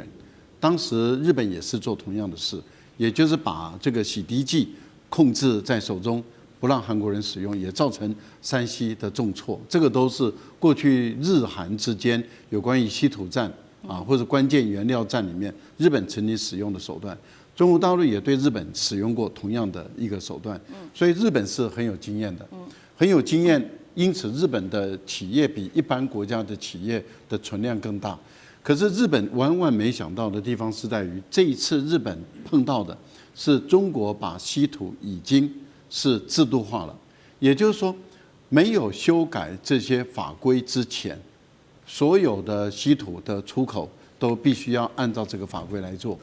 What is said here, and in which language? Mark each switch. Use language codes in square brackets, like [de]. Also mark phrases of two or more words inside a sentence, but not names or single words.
[zh] 當時日本也是做同樣的事，也就是把這個洗滌劑控制在手中，不讓韓國人使用，也造成山西的重挫。這個都是過去日韓之間有關於稀土戰啊或者關鍵原料戰裡面，日本曾經使用的手段。中國大陸也對日本使用過同樣的一個手段，所以日本是很有經驗的，很有經驗。因此，日本的企業比一般國家的企業的存量更大。可是日本萬萬沒想到的地方是在於，這一次日本碰到的是中國把稀土已經是制度化了，也就是說，沒有修改這些法規之前，所有的稀土的出口都必須要按照這個法規來做。